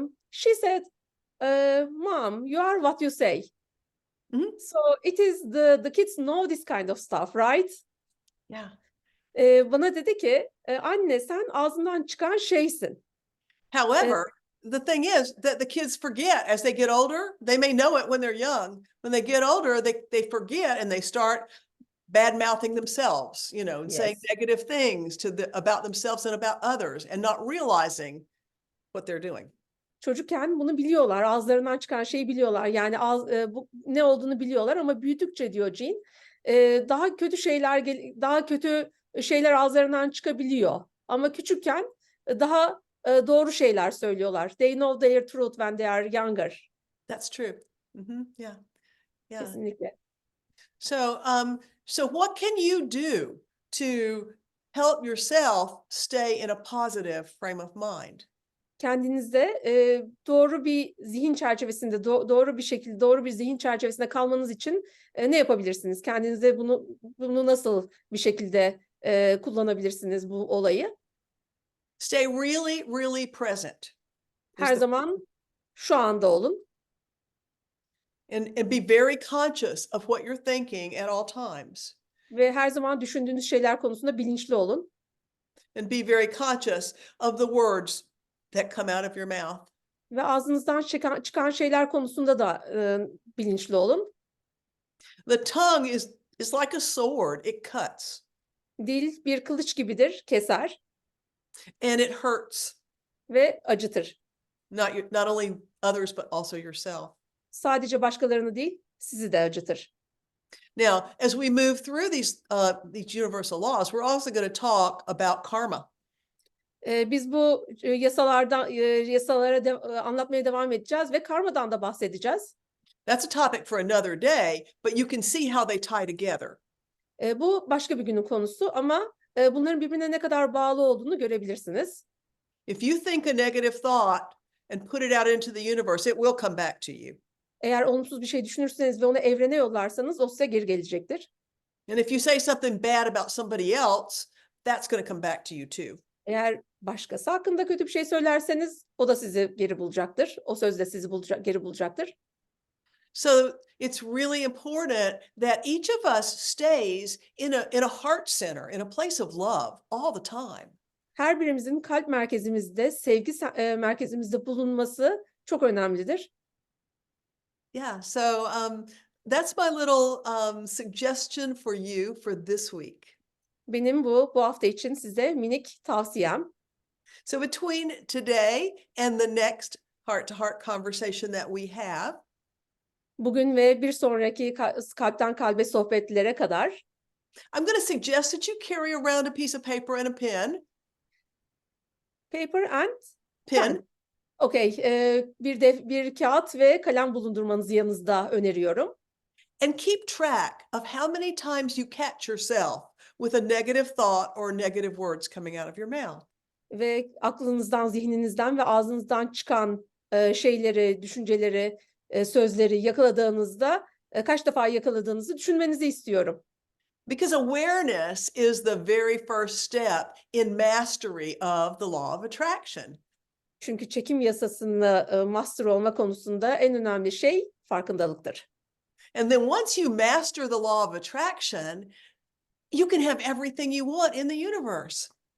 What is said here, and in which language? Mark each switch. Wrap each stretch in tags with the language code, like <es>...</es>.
<en>She said, "Mom, you are what you say." So it is the kids know this kind of stuff, right? Yeah.</en> <tr>Bana dedi ki, anne sen ağzından çıkan şeysin.</tr> <en>However, the thing is that the kids forget as they get older. They may know it when they're young. When they get older, they forget and they start bad mouthing themselves, and saying Yes. negative things about themselves and about others, and not realizing what they're doing.</en> <tr>Çocukken bunu biliyorlar, ağızlarından çıkan şeyi biliyorlar. Yani bu ne olduğunu biliyorlar ama büyüdükçe diyor Jean, daha kötü şeyler ağızlarından çıkabiliyor. Ama küçükken daha doğru şeyler söylüyorlar.</tr> <en>They know their truth when they are younger. That's true. Yeah. Yeah.</en> <tr>Kesinlikle.</tr> <en>So what can you do to help yourself stay in a positive frame of mind?</en> <tr>Kendinizde doğru bir zihin çerçevesinde, doğru bir şekilde, doğru bir zihin çerçevesinde kalmanız için ne yapabilirsiniz? Kendinize bunu nasıl bir şekilde kullanabilirsiniz bu olayı?</tr> <en>Stay really, really present.</en> <tr>Her zaman şu anda olun</tr> <en>And be very conscious of what you're thinking at all times.</en> <tr>ve her zaman düşündüğünüz şeyler konusunda bilinçli olun.</tr> <en>And be very conscious of the words that come out of your mouth.</en> <tr>Ve ağzınızdan çıkan şeyler konusunda da bilinçli olun.</tr> <en>The tongue is like a sword. It cuts.</en> <tr>Dil bir kılıç gibidir, keser</tr> <en>And it hurts.</en> <tr>ve acıtır.</tr> <en>Not only others, but also yourself.</en> <tr>Sadece başkalarını değil, sizi de acıtır.</tr> <en>Now, as we move through these universal laws, we're also going to talk about karma.</en> <tr>Biz bu yasalara anlatmaya devam edeceğiz ve karmadan da bahsedeceğiz.</tr> <en>That's a topic for another day, but you can see how they tie together.</en> <tr>Bu başka bir günün konusu ama bunların birbirine ne kadar bağlı olduğunu görebilirsiniz.</tr> <en>If you think a negative thought and put it out into the universe, it will come back to you.</en> <tr>Eğer olumsuz bir şey düşünürseniz ve onu evrene yollarsanız o size geri gelecektir.</tr> <en>And if you say something bad about somebody else, that's going to come back to you too.</en> <tr>Eğer başkası hakkında kötü bir şey söylerseniz o da sizi geri bulacaktır. O söz de sizi geri bulacaktır.</tr> <en>So it's really important that each of us stays in a heart center, in a place of love all the time.</en> <tr>Her birimizin kalp merkezimizde, sevgi merkezimizde bulunması çok önemlidir.</tr> <en>Yeah, so that's my little suggestion for you for this week.</en> <tr>Benim bu hafta için size minik tavsiyem.</tr> <en>So between today and the next heart-to-heart conversation that we have,</en> <tr>Bugün ve bir sonraki kalpten kalbe sohbetlere kadar</tr> <en>I'm going to suggest that you carry around a piece of paper and a pen. paper and Pen. pen.</en> <tr>Okay, bir kağıt ve kalem bulundurmanızı yanınızda öneriyorum.</tr> <en>And keep track of how many times you catch yourself with a negative thought or negative words coming out of your mouth.</en> <tr>Ve aklınızdan, zihninizden ve ağzınızdan çıkan şeyleri, düşünceleri, sözleri yakaladığınızda kaç defa yakaladığınızı düşünmenizi istiyorum.</tr> <en>Because awareness is the very first step in mastery of the law of attraction.</en> <tr>Çünkü çekim yasasını master olma konusunda en önemli şey farkındalıktır.</tr> <en>And then once you master the law of attraction, you can have everything you want in the universe.</en>